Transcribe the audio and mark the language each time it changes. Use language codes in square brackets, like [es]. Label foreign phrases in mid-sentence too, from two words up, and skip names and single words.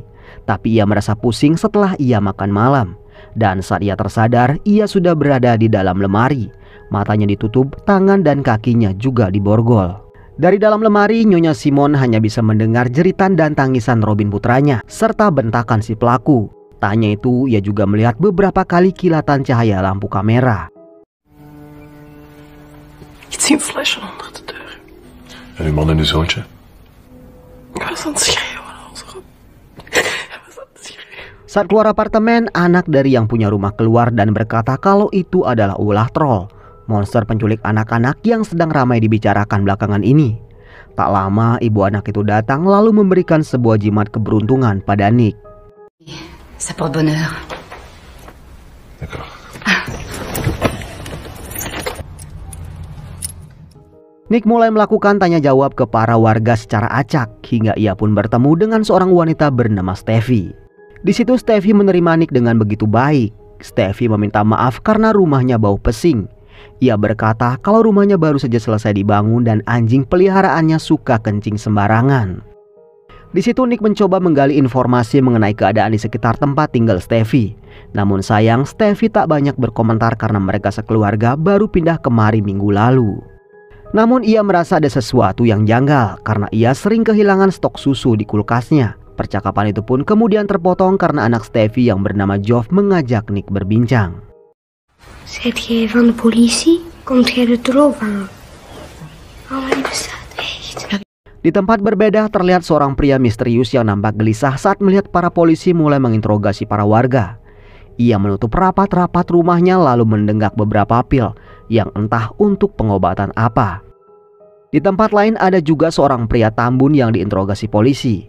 [id] Tapi ia merasa pusing setelah ia makan malam. Dan saat ia tersadar, ia sudah berada di dalam lemari. Matanya ditutup, tangan dan kakinya juga diborgol. Dari dalam lemari, Nyonya Simon hanya bisa mendengar jeritan dan tangisan Robin putranya, serta bentakan si pelaku. Tak hanya itu, ia juga melihat beberapa kali kilatan cahaya lampu kamera. [nl] Ik zie een flesje onder de deur. En uw man en uw zoontje? Ik was aan het schreeuwen. [id] Saat keluar apartemen, anak dari yang punya rumah keluar dan berkata kalau itu adalah ulah troll, monster penculik anak-anak yang sedang ramai dibicarakan belakangan ini. Tak lama ibu anak itu datang lalu memberikan sebuah jimat keberuntungan pada Nick. [fr] Ça porte bonheur. D'accord. [id] Nick mulai melakukan tanya jawab ke para warga secara acak hingga ia pun bertemu dengan seorang wanita bernama Steffi. Di situ Steffi menerima Nick dengan begitu baik. Steffi meminta maaf karena rumahnya bau pesing. Ia berkata kalau rumahnya baru saja selesai dibangun dan anjing peliharaannya suka kencing sembarangan. Di situ Nick mencoba menggali informasi mengenai keadaan di sekitar tempat tinggal Steffi. Namun sayang Steffi tak banyak berkomentar karena mereka sekeluarga baru pindah kemari minggu lalu. Namun ia merasa ada sesuatu yang janggal karena ia sering kehilangan stok susu di kulkasnya. Percakapan itu pun kemudian terpotong karena anak Steffi yang bernama Joff mengajak Nick berbincang. [nl] Zit jij van de politie? Komt jij de troep aan? Oh, die bestaat echt. [id] Di tempat berbeda terlihat seorang pria misterius yang nampak gelisah saat melihat para polisi mulai menginterogasi para warga. Ia menutup rapat-rapat rumahnya lalu mendenggak beberapa pil yang entah untuk pengobatan apa. Di tempat lain ada juga seorang pria tambun yang diinterogasi polisi.